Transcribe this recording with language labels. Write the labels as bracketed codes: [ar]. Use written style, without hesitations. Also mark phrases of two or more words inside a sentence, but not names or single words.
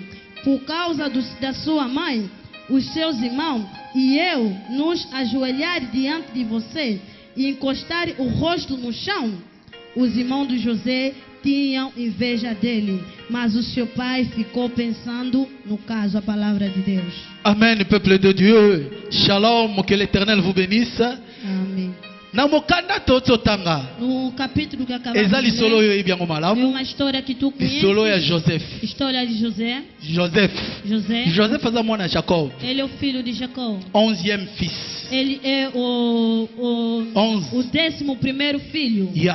[pt] Por causa da sua mãe, os seus irmãos e eu nos ajoelhar diante de você e encostar o rosto no chão? Os irmãos de José tinham inveja dele, mas o seu pai ficou pensando no caso. A palavra de Deus. [fr] Amen, peuple de Dieu. Shalom, que l'Éternel vous bénisse. [pt] Amém. No capítulo que acabamos de ler, é uma história que tu conheces. História de José. José fazia mwana Jacob. Ele é o filho de Jacó. [fr] 11e fils. [pt] Ele é o 11º filho.